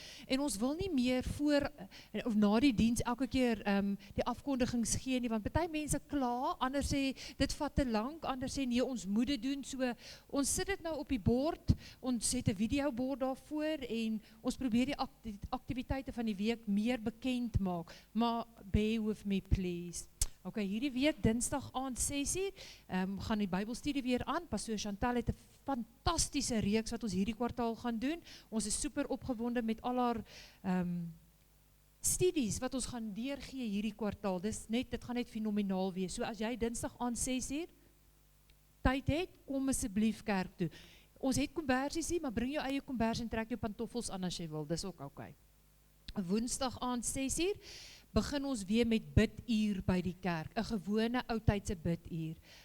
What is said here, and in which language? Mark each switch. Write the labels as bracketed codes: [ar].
[af] En ons wil nie meer voor of na die diens elke keer die afkondigings gee nie, want party mense kla, ander sê dit vat te lank, ander sê nee, ons moet dit doen. So ons sit dit nou op die bord, ons het 'n videobord daarvoor en ons probeer die aktiwiteite van die week meer bekend maak. Maar [en] bear with me please. [af] Okay, hierdie week Dinsdag aand 6:00 gaan die Bybelstudie weer aan. Pastoor Chantal het 'n fantastiese reeks wat ons hierdie kwartaal gaan doen. Ons is super opgewonde met al haar studies wat ons gaan deurgee hierdie kwartaal. Dit gaan net fenomenaal wees. So as jy Dinsdag aand 6:00 tyd het, kom asseblief kerk toe. Ons het kombersies hier, maar bring jou eie kombers en trek jou pantoffels aan as jy wil. Dis ook okay. Woensdag aand 6:00 begin ons weer met biduur by die kerk, 'n gewone oudtydse biduur.